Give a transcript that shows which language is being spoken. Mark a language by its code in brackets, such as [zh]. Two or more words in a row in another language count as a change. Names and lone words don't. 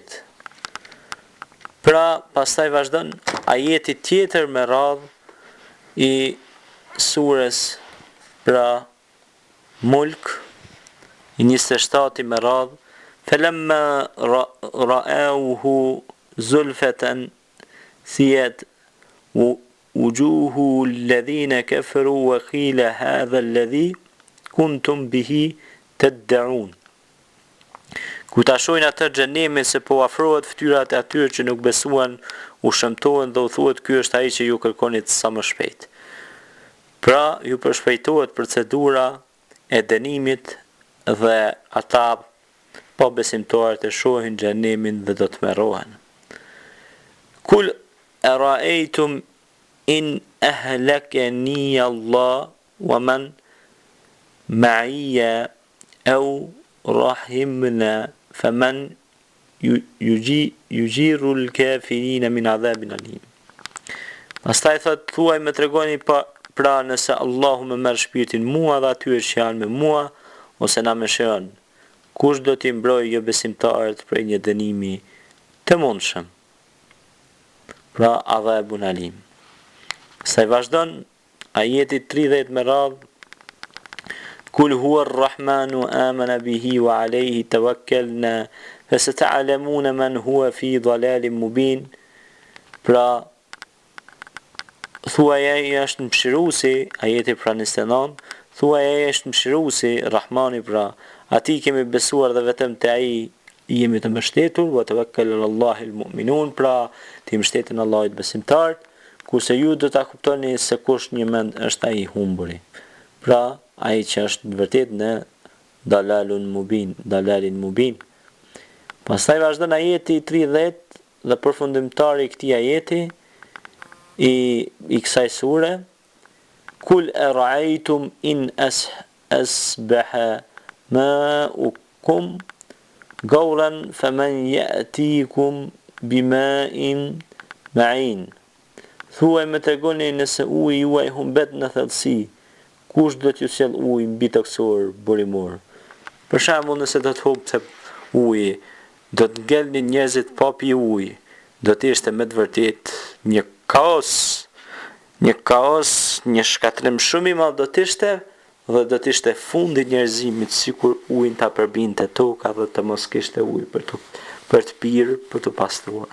[sq] Pra pastaj vazhdon ajeti tjetër me radh i surës pra Mulk, i 27 me radh, [ar] فَلَمَّا رَأَوْهُ زُلْفَةً سِيَتْ وُجُوهُ الَّذِينَ كَفَرُوا وَقِيلَ هَذَا الَّذِي كُنْتُمْ بِهِ تَدَّعُونَ. [sq] Kur ta shohin atë xhenemin se po afrohet fytyrat e atyre që nuk besuan, u shëmtohen dhe u thuhet, ky është ai që ju kërkonit sa më shpejt. Pra ju përshpejtohet procedura e dënimit dhe ata po besimtarët e shohin xhenemin dhe do të merrohen. [ar] قل أرأيتم إن أهلكني الله ومن معي أو رحمنا فمن يجير الكافرين من عذاب أليم. [sq] Pastaj thot, thuaj më tregoni pra nëse Allahu më merr shpirtin mua dhe atyre që janë me mua, ose na mëshiron, kush do t'i mbrojë jo besimtarët prej një dënimi të mundshëm? Pra [ar] عذاب أليم. [sq] Sa i vazhdon ajeti 30 me radh, [ar] قل هو الرحمن آمنا به وعليه توكلنا فستعلمون من هو في ضلال مبين. [sq] Pra thuaj ai është mëshiruesi, ajeti pra 29, thuaj ai është mëshiruesi, Rahmani pra, ati kemi besuar dhe vetëm te ai jemi të mbështetur, [ar] وتوكل على الله المؤمنون, [sq] pra ti mbështeten Allahut besimtarët, kurse ju do ta kuptoni se kush një mend është ai i humburi. Pra ai që është vërtet në [ar] ضلال مبين. [sq] Pastaj vazhdon ajeti 30 dhe përfundimtari i këtij ajeti i kësaj sure, [ar] قل أرأيتم إن أصبح ماؤكم غورا فمن يأتيكم بماء معين. [sq] Thuaj më tregoni nëse uji juaj humbet në thellësi, kush do t'ju sjell ujë mbi toksor burimor. Për shembull, nëse do të humbte uji, do të ngelnin njerëzit pa pi ujë, do të ishte me të vërtet një kaos, një shkatrim shumë i madh do të ishte, dhe do të ishte fundi i njerëzimit, sikur ujin ta përbinte toka dhe të mos kishte ujë për të pirë, për të pastruar.